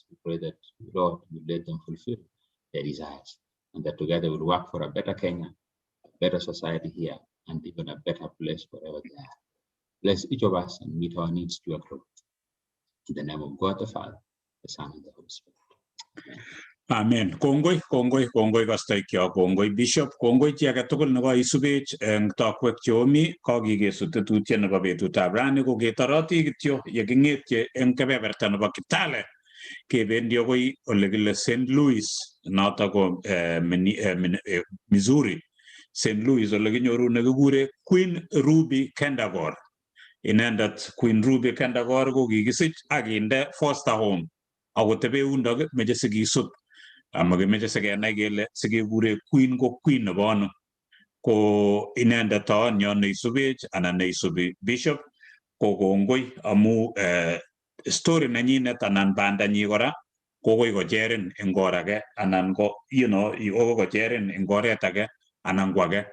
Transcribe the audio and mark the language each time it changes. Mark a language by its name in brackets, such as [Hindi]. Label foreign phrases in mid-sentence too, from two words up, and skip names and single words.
[English] We pray that, Lord, you let them fulfill their desires, and that together we'll work for a better Kenya, a better society here, and even a better place wherever they are. Bless each of us and meet our needs to your glory. In the name of God the Father, the Son, and the Holy Spirit. Amen. [Kalenjin] Kongoi kastoikyo, kongoi Bishop, kongoi chi age tugul nebo isubech eng tokwek cheomi, kakikesut tetutiet nebo betutab rani ko ketoroti kityo yeking'etye eng kebeberta nebo Kitale kebendi akoi ole kile St. Louis, noto ko Missouri. St. Louis ole kinyoru nekikure Queen Ruby Kendagor. Inendet Queen Ruby Kendagor ko kikisich akinde foster home akotebe yundok meche sikisut. Amakimeche sikenai kele sikekure Queen ko Queen nebo ano. Ko inendet taonyo neisubech anan neisubi Bishop ko kongoi amu story nenyinet anan bandanyi kora kokoi kocherin eng or age anan ko kocherin eng oret age anan ko age.